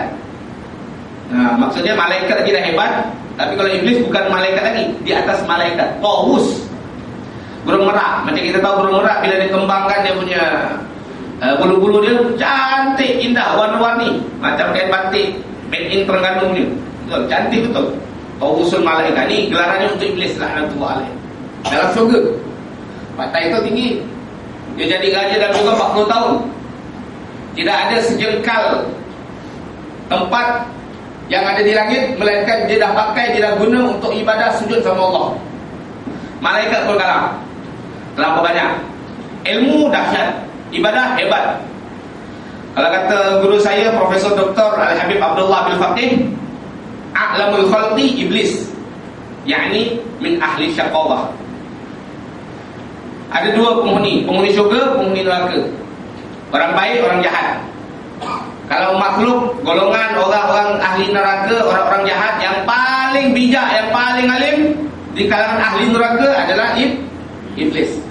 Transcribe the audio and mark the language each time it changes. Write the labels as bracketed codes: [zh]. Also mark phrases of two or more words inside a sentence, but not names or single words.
[ms] Maksudnya malaikat lagi dah hebat, tapi kalau iblis bukan malaikat lagi, di atas malaikat, Tawus, burung merak. Macam kita tahu burung merak bila dia kembangkan dia punya bulu-bulu dia cantik, indah, warna-warni, macam kain batik [en] made in [ms] Terengganu punya. Betul, cantik betul. Tawusul Malaika ni gelarannya untuk iblis, [ar] لعنة الله عليه. [ms] Dalam syurga partai itu tinggi. Dia jadi raja dalam syurga 40 tahun. Tidak ada sejengkal tempat yang ada di langit, melainkan dia dah pakai, dia dah guna untuk ibadah sujud sama Allah. Malaikat pun kalah, terlalu banyak. Ilmu dahsyat, ibadah hebat. Kalau kata guru saya Profesor Dr. Al-Habib Abdullah bin Faqih, [ar] أعلم الخلق إبليس يعني من أهل الشقاوة. [ms] Ada dua penghuni syurga, penghuni neraka. Orang baik, orang jahat. Kalau makhluk, golongan orang-orang ahli neraka, orang-orang jahat, yang paling bijak, yang paling alim di kalangan ahli neraka adalah iblis.